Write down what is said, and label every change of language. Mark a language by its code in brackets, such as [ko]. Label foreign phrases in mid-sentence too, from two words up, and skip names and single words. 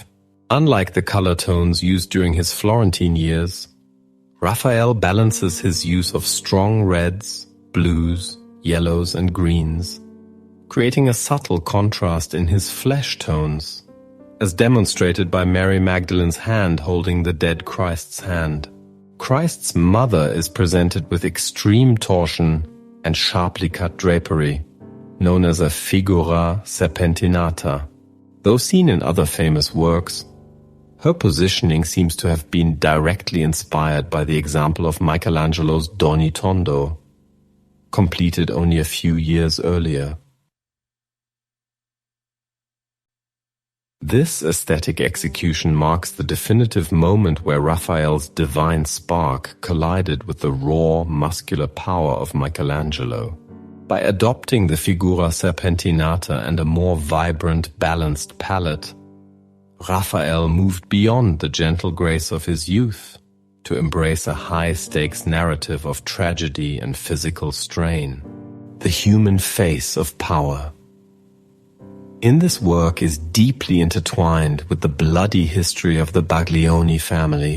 [en] Unlike the color tones used during his Florentine years, Raphael balances his use of strong reds, blues, yellows, and greens, creating a subtle contrast in his flesh tones, as demonstrated by Mary Magdalene's hand holding the dead Christ's hand. Christ's mother is presented with extreme torsion and sharply cut drapery, known as a [it] figura serpentinata. [en] Though seen in other famous works, her positioning seems to have been directly inspired by the example of Michelangelo's Doni Tondo, completed only a few years earlier. This aesthetic execution marks the definitive moment where Raphael's divine spark collided with the raw, muscular power of Michelangelo. By adopting the [it] figura serpentinata [en] and a more vibrant, balanced palette, Raphael moved beyond the gentle grace of his youth to embrace a high-stakes narrative of tragedy and physical strain, the human face of power. In this work is deeply intertwined with the bloody history of the Baglioni family.